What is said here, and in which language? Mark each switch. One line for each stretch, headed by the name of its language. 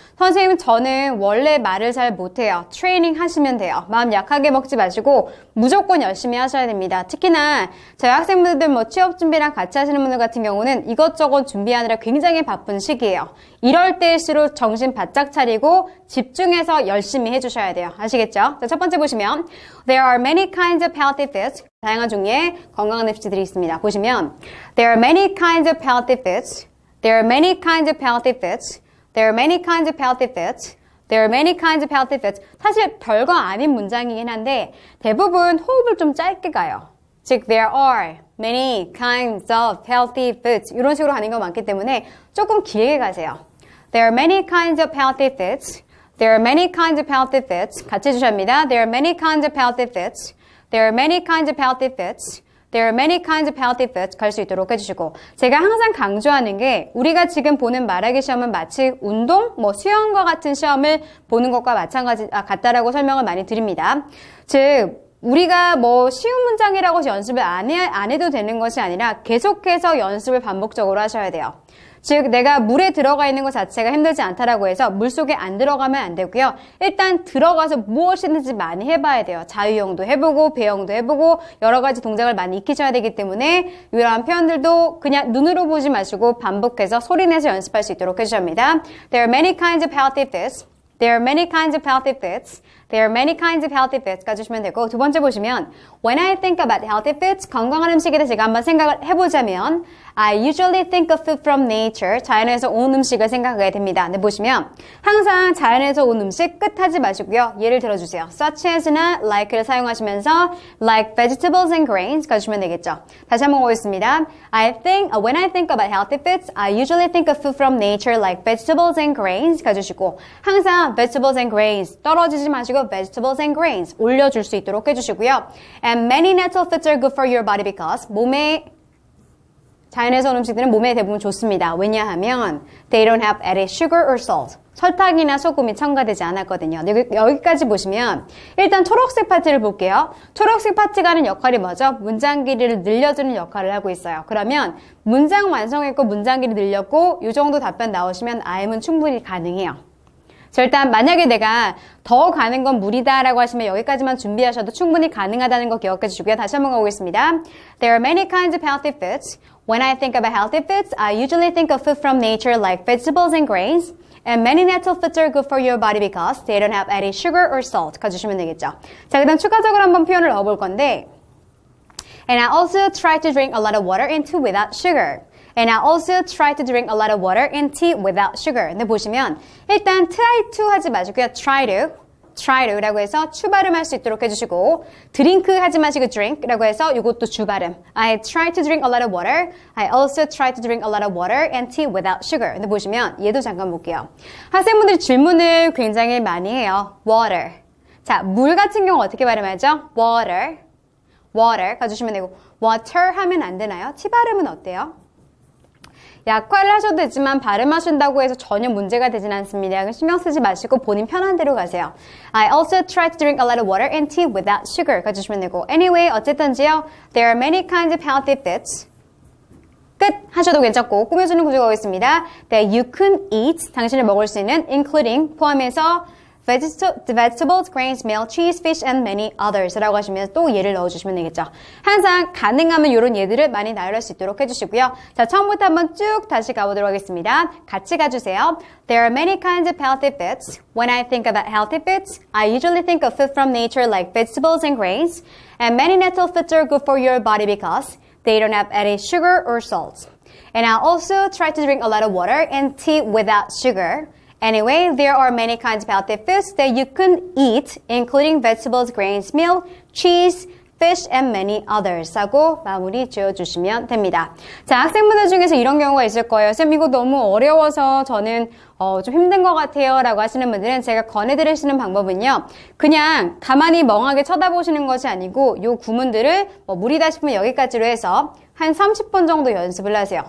Korean: 선생님 저는 원래 말을 잘 못해요. 트레이닝 하시면 돼요. 마음 약하게 먹지 마시고 무조건 열심히 하셔야 됩니다. 특히나 저희 학생분들 취업 준비랑 같이 하시는 분들 같은 경우는 이것저것 준비하느라 굉장히 바쁜 시기예요. 이럴 때일수록 정신 바짝 차리고 집중해서 열심히 해주셔야 돼요. 아시겠죠? 자, 첫 번째 보시면
English: There are many kinds of healthy foods.
Korean: 다양한 종류의 건강한 음식들이 있습니다. 보시면
English: There are many kinds of healthy foods. There are many kinds of healthy foods. There are many kinds of healthy foods. There are many kinds of healthy foods.
Korean: 사실 별거 아닌 문장이긴 한데 대부분 호흡을 좀 짧게 가요.
English: 즉 There are many kinds of healthy foods.
Korean: 이런 식으로 가는 거 많기 때문에 조금 길게 가세요.
English: There are many kinds of healthy foods. There are many kinds of healthy foods.
Korean: 같이 해주셔야 합니다.
English: There are many kinds of healthy foods. There are many kinds of healthy foods. There are many kinds of healthy foods.
Korean: 갈 수 있도록 해주시고 제가 항상 강조하는 게 우리가 지금 보는 말하기 시험은 마치 운동, 수영과 같은 시험을 보는 것과 같다라고 설명을 많이 드립니다. 즉 우리가 쉬운 문장이라고 해서 연습을 안 해도 되는 것이 아니라 계속해서 연습을 반복적으로 하셔야 돼요. 즉 내가 물에 들어가 있는 것 자체가 힘들지 않다라고 해서 물속에 안 들어가면 안 되고요. 일단 들어가서 무엇이든지 많이 해봐야 돼요. 자유형도 해보고 배영도 해보고 여러 가지 동작을 많이 익히셔야 되기 때문에 이러한 표현들도 그냥 눈으로 보지 마시고 반복해서 소리내서 연습할 수 있도록 해주셔야 합니다.
English: There are many kinds of healthy foods. There are many kinds of healthy foods. There are many kinds of healthy foods
Korean: 가주시면 되고 두 번째 보시면
English: When I think about healthy foods,
Korean: 건강한 음식에 대해서 제가 한번 생각을 해보자면
English: I usually think of food from nature,
Korean: 자연에서 온 음식을 생각하게 됩니다. 근데 보시면 항상 자연에서 온 음식 끝 하지 마시고요. 예를 들어주세요.
English: Such as나 like를
Korean: 사용하시면서
English: like vegetables and grains
Korean: 가주시면 되겠죠. 다시 한번 보겠습니다.
English: When I think about healthy foods, I usually think of food from nature like vegetables and grains
Korean: 가주시고 항상
English: vegetables and grains
Korean: 떨어지지 마시고
English: vegetables and grains
Korean: 올려줄 수 있도록 해주시고요.
English: And many natural foods are good for your body because
Korean: 자연에서 온 음식들은 몸에 대부분 좋습니다. 왜냐하면
English: they don't have added sugar or salt.
Korean: 설탕이나 소금이 첨가되지 않았거든요. 여기까지 보시면 일단 초록색 파트를 볼게요. 초록색 파트가 하는 역할이 뭐죠? 문장 길이를 늘려주는 역할을 하고 있어요. 그러면 문장 완성했고 문장 길이 늘렸고 이 정도 답변 나오시면 IM은 충분히 가능해요. 자, 일단 만약에 내가 더 가는 건 무리다라고 하시면 여기까지만 준비하셔도 충분히 가능하다는 거 기억해 주시고요. 다시 한번 가보겠습니다.
English: There are many kinds of healthy foods. When I think about healthy foods, I usually think of food from nature like vegetables and grains. And many natural foods are good for your body because they don't have any sugar or salt.
Korean: 가주시면 되겠죠. 자, 그다음 추가적으로 한번 표현을 넣어볼 건데
English: And I also try to drink a lot of water and tea without sugar. And I also try to drink a lot of water and tea without sugar.
Korean: 근데 보시면 일단
English: try to
Korean: 하지 마시고요. try to라고 해서 추 발음할 수 있도록 해주시고 드링크 하지 마시고
English: drink
Korean: 라고 해서 이것도 주 발음.
English: I try to drink a lot of water. I also try to drink a lot of water and tea without sugar.
Korean: 근데 보시면 얘도 잠깐 볼게요. 학생분들이 질문을 굉장히 많이 해요.
English: water.
Korean: 자, 물 같은 경우 어떻게 발음하죠? water 가주시면 되고 water 하면 안 되나요? T 발음은 어때요? 약화를 하셔도 되지만 발음하신다고 해서 전혀 문제가 되진 않습니다. 신경 쓰지 마시고 본인 편한 대로 가세요.
English: I also try to drink a lot of water and tea without sugar
Korean: 가주시면 되고
English: Anyway,
Korean: 어쨌든지요.
English: There are many kinds of healthy foods.
Korean: 끝 하셔도 괜찮고 꾸며주는 구조가 오겠습니다.
English: That you can eat,
Korean: 당신을 먹을 수 있는
English: including
Korean: 포함해서
English: vegetables, grains, milk, cheese, fish, and many others
Korean: 라고 하시면 또 예를 넣어주시면 되겠죠. 항상 가능하면 이런 예들을 많이 나열할 수 있도록 해주시고요. 자, 처음부터 한번 쭉 다시 가보도록 하겠습니다. 같이 가주세요.
English: There are many kinds of healthy foods. When I think about healthy foods, I usually think of food from nature like vegetables and grains. And many natural foods are good for your body because they don't have any sugar or salt. And I also try to drink a lot of water and tea without sugar. Anyway, there are many kinds of healthy foods that you can eat, including vegetables, grains, milk, cheese, fish, and many others
Korean: 하고 마무리 지어주시면 됩니다. 자, 학생분들 중에서 이런 경우가 있을 거예요. 쌤, 이거 너무 어려워서 저는 좀 힘든 것 같아요 라고 하시는 분들은 제가 권해드리시는 방법은요. 그냥 가만히 멍하게 쳐다보시는 것이 아니고 요 구문들을 무리다 싶으면 여기까지로 해서 한 30번 정도 연습을 하세요.